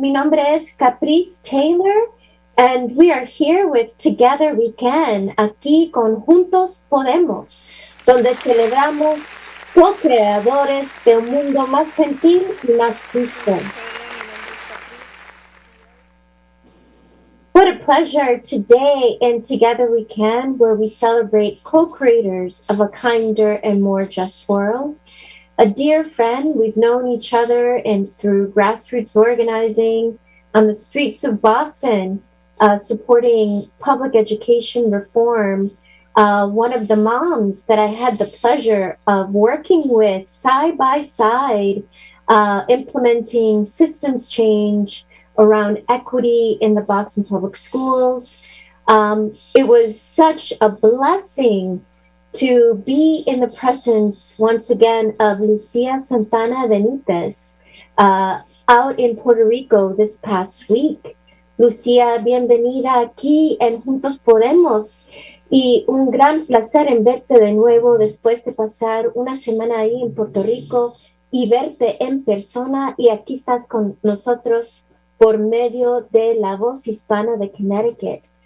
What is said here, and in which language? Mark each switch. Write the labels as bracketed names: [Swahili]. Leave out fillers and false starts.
[Spanish] Mi nombre es Caprice Taylor, [English] and we are here with Together We Can, [Spanish] aquí con Juntos Podemos, donde celebramos co-creadores de un mundo más gentil y más justo. [English] What a pleasure today in Together We Can, where we celebrate co-creators of a kinder and more just world. A dear friend, we've known each other through grassroots organizing on the streets of Boston, supporting public education reform. One of the moms that I had the pleasure of working with side by side, implementing systems change around equity in the Boston public schools. It was such a blessing to be in the presence once again of Lucia Santana Benitez out in Puerto Rico this past week. [Spanish] Lucia, bienvenida aquí en Juntos Podemos y un gran placer en verte de nuevo después de pasar una semana ahí en Puerto Rico y verte en persona, y aquí estás con nosotros por medio de la voz hispana de Connecticut.